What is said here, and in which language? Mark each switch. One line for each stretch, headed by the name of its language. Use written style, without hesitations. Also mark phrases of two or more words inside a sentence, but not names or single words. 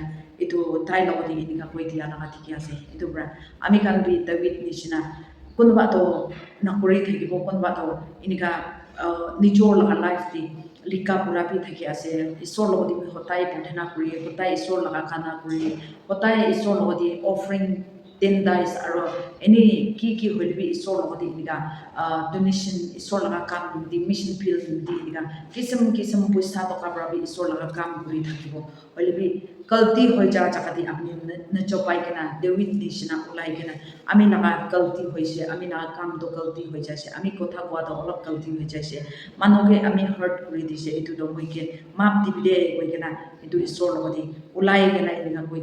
Naga Pidgin: itu tai logode inika koi dia laga dikhi ase itu bra ami khan bi David nishina kunba to nakuri thakibo kunba to inika nichor laga life di lika pura bi thaki ase isor logode bi hotai pathana kuri hotai isor laga kana kuri hotai isor logode offering 10 days aro any ki hoilbi isor logode inika donation isor laga kam di
English: mission field
Naga Pidgin: di inika kisam puisa to kabra bi isor laga kam kuri thakibo hoilbi kalti hoi ja jakati apni na chopai kana David nishina ulai kana ami naga kalti hoise ami naga kam to kalti hoi jase ami kotha kwa to olop kalti hoi jase manoge ami hurt kuri dise itu do moike map dibile koi kana itu isor logode ulai kana inika koi